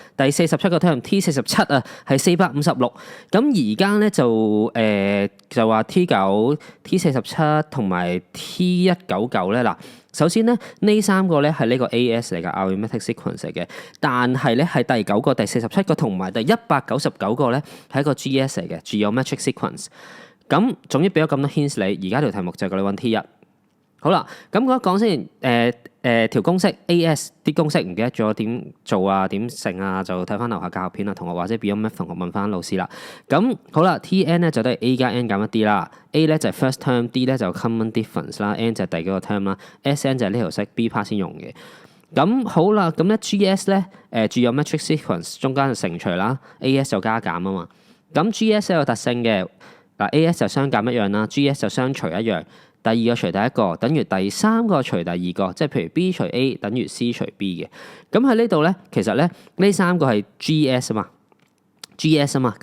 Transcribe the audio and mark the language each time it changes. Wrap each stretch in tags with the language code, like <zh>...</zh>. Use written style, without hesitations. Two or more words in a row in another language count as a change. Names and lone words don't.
<yue>第47個 term T47啊係456。咁而家咧就話 T9、T47 同埋 T199咧嗱。首先咧，呢三個咧係呢個 AS 嚟嘅</yue> <en>arithmetic sequence</en> <yue>嚟嘅，但係咧係第9個、第47個同埋第199個咧係一個 GS 嚟嘅</yue> <en>geometric sequence。</en> <yue>咁總之俾咗咁多 hints 你，而家條題目就係叫你揾 T1。好啦，咁我講先，條公式 AS 啲公式唔記得咗點做啊，點成啊，就睇翻樓下教學片啊，同學或者 Beyond Math 同學問翻老師啦。咁好啦 ，Tn 咧就都係 A 加 n 減一 d 啦 ，A 咧就係</yue> <en>first term，</en> <yue>D 咧就</yue> <en>common difference</en> <yue>啦，n 就係第幾個 term 啦，Sn 就係呢條式</yue> <en>B part</en> <yue>先用嘅。咁好啦，咁咧 GS 咧</yue> <en>geometric sequence</en> <yue>中間就乘除啦 ，AS 就加減啊嘛。咁 GS 有特性嘅。嗱 AS 就相減一樣啦 ，GS 就相除一樣。第二個除第一個，等於第三個除第二個，即係譬如 B 除 A 等於 C 除 B 嘅。咁喺呢度咧，其實咧呢三個係 GS 啊嘛，GS 啊嘛。</yue>